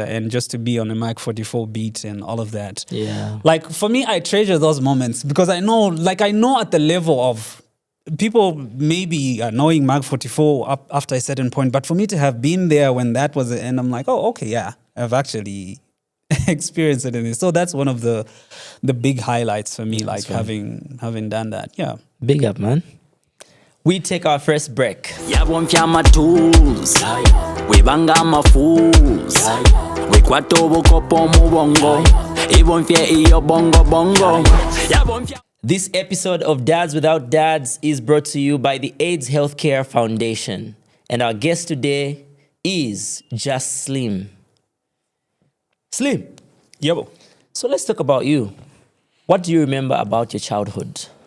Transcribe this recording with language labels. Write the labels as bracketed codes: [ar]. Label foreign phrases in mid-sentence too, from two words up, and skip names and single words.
[en] And just to be on a Mag 44 beat and all of that, like for me, I treasure those moments because I know at the level of people maybe knowing Mag 44 up after a certain point, but for me to have been there when that was, and I'm like, oh, okay, yeah, I've actually experienced it in this. So that's one of the big highlights for me, like having done that. Yeah. Big up, man. We take our first break. [bem] Yabonfya amatuuls webanga amafuus wekwata obukopo mu bongo ibonfye iyo bongo bongo yabonfya. [en] This episode of Dads Without Dads is brought to you by the AIDS Healthcare Foundation. And our guest today is Just Slim. Slim. Yebo. So let's talk about you. What do you remember about your childhood?